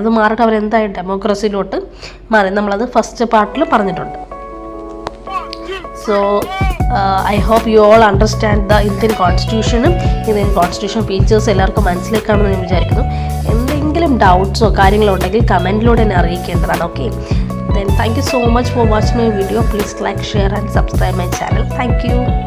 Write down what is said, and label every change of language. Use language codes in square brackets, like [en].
[ml] അത് മാറിയിട്ട് അവരെന്തായി ഡെമോക്രസിയിലോട്ട് മാറി. നമ്മളത് ഫസ്റ്റ് പാർട്ടിൽ പറഞ്ഞിട്ടുണ്ട്. [en] So I hope you all understand the Indian Constitution. Indian Constitution features [ml] എല്ലാവർക്കും മനസ്സിലാക്കാമെന്ന് ഞാൻ വിചാരിക്കുന്നു. എന്തെങ്കിലും ഡൗട്ട്സോ കാര്യങ്ങളോ ഉണ്ടെങ്കിൽ കമൻറ്റിലൂടെ എന്നെ അറിയിക്കേണ്ടതാണ്. [en] Okay, then thank you so much for watching my video. Please like, share and subscribe my channel. Thank you.